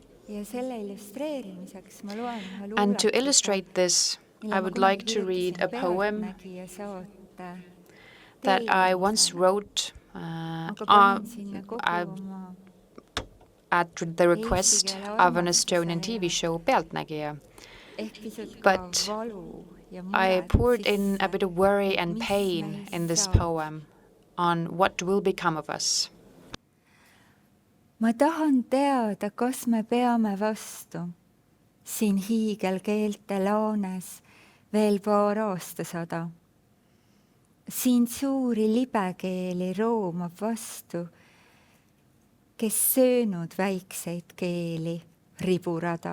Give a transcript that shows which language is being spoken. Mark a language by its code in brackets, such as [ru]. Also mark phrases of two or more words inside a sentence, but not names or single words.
[en] And to illustrate this, I would like to read a poem that I once wrote at the request of an Estonian TV show, Pealtnägija. But I poured in a bit of worry and pain in this poem on what will become of us. [et] Ma tahan teada, kas me peame vastu siin hiigelkeelte laanes veel paar aastasada. Siin suuri libekeeli roomab vastu, kes söönud väikseid keeli riburada.